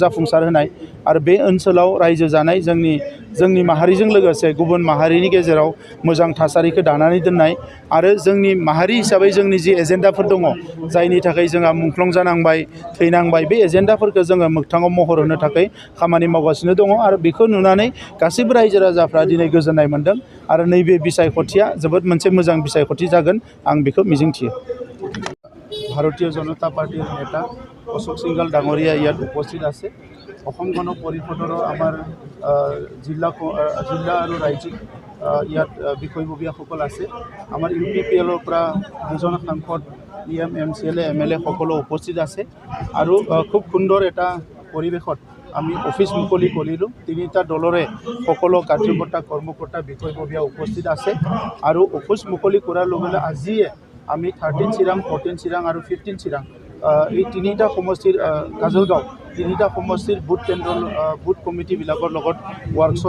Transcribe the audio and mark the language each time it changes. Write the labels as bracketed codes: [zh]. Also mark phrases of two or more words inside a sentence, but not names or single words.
[brx] जाफुंसार होनाय आरो बे ओनसोलाव रायजो जानाय जोंनि माहारिजों लोगोसे गुबुन माहारिनि गेजेराव मोजां थासारिखौ दानानै दोननाय आरो जोंनि माहारि हिसाबै जोंनि जि एजेन्डाफोर दङ जायनि थाखाय जोंहा मुंख्लं जानांबाय थैनांबाय बे एजेन्डाफोरखौ जोङो मोगथाङाव महर होनो थाखाय खामानि मावगासिनो दङ आरो बेखौ नुनानै गासैबो रायजो राजाफ्रा दिनै गोजोननाय मोनदों आरो नैबे बिसायख'थिया जोबोद मोनसे मोजां बिसायख'थि जागोन आं बेखौ मिजिंथियो। [as] ভাৰতীয় জনতা পাৰ্টীৰ নেতা অশোক সিংঘল ডাংগৰিয়া ইয়াত উপস্থিত আছে অসম গণ পৰিষদৰ আমাৰ জিলা আৰু ৰাজ্যিক ইয়াত বিষয়ববীয়াসকল আছে আমাৰ UPPL পৰা দুজন সাংসদ PM MCLA MLA সকলো উপস্থিত আছে আৰু খুব সুন্দৰ এটা পৰিৱেশত আমি অফিস মুকলি কৰিলোঁ তিনিটা দলৰে সকলো কাৰ্যকৰ্তা কৰ্মকৰ্তা বিষয়ববীয়া উপস্থিত আছে আৰু অফিস মুকলি কৰাৰ লগে আজিয়ে আমি 13 চিৰাং 14 চিৰাং আৰু 15 চিৰাং এই তিনিটা সমষ্টিৰ কাজলগাঁও তিনিটা সমষ্টিৰ বুথ কমিটিবিলাকৰ লগত ৱৰ্কশ্বপ